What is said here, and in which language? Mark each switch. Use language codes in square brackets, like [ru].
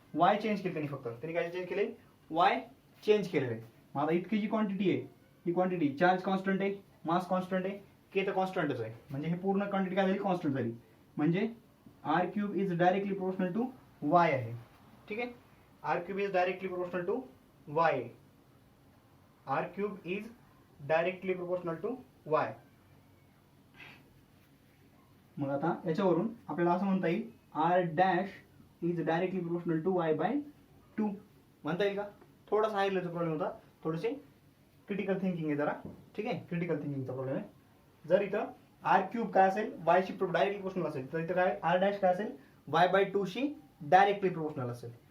[mr] Y change केले त्यांनी, फक्त त्यांनी काय चेंज केले, वाय चेंज केलेलं आहे. मग आता इतकी जी क्वांटिटी आहे, ही क्वांटिटी चार्ज कॉन्स्टंट आहे, मास कॉन्स्टंट आहे, के तर कॉन्स्टंटच आहे. म्हणजे हे पूर्ण क्वांटिटी काय झाली, कॉन्स्टंट झाली. म्हणजे R cube is directly proportional to Y आहे. [en] ठीक आहे, R cube is directly proportional to Y. R cube is directly proportional to Y. [mr] मग आता याच्यावरून आपल्याला असं म्हणता येईल, R dash is directly proportional to y by 2 म्हणता येईल का. थोडासा हाय लेवलचा प्रॉब्लेम होता, थोडेसे क्रिटिकल थिंकिंग आहे जरा. ठीक आहे, क्रिटिकल थिंकिंगचा प्रॉब्लेम आहे. जर इथं आर क्यूब काय असेल, वाय शी डायरेक्टली प्रोपोर्शनल असेल, तर इथं काय आर डॅश काय असेल, y by 2 she directly proportional असेल.